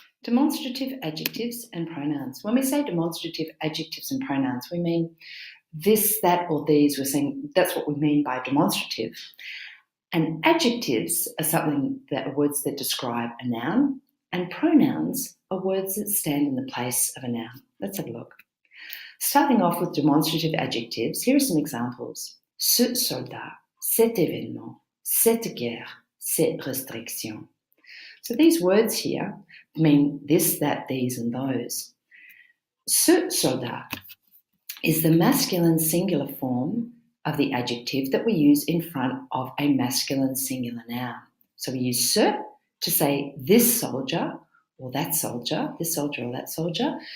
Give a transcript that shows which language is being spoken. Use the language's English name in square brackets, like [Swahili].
[English] Demonstrative adjectives and pronouns. When we say demonstrative adjectives and pronouns, we mean this, that, or these. We're saying that's what we mean by demonstrative. And adjectives are words that describe a noun, and pronouns are words that stand in the place of a noun. Let's have a look. Starting off with demonstrative adjectives, here are some examples. [French] Ce soldat, cet événement, cette guerre, ces restrictions. [English] So these words here mean this, that, these, and those. [French] Ce soldat [English] is the masculine singular form of the adjective that we use in front of a masculine singular noun. So we use ce to say this soldier or that soldier, this soldier or that soldier.